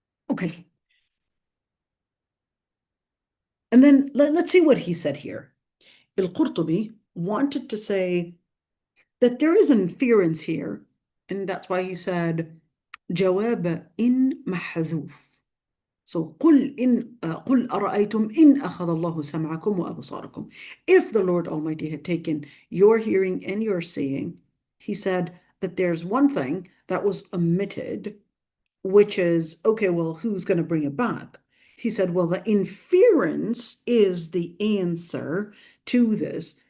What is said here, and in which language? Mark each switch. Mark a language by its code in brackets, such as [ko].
[en] Okay. And then let's see what he said here. Al-Qurtubi wanted to say that there is an inference here, and that's why he said [ar] جواب إن محذوف. So قل أرأيتم إن أخذ الله سمعكم وأبصاركم. [en] If the Lord Almighty had taken your hearing and your seeing, he said that there's one thing that was omitted, which is, okay, well, who's going to bring it back? He said, well, the inference is the answer to this.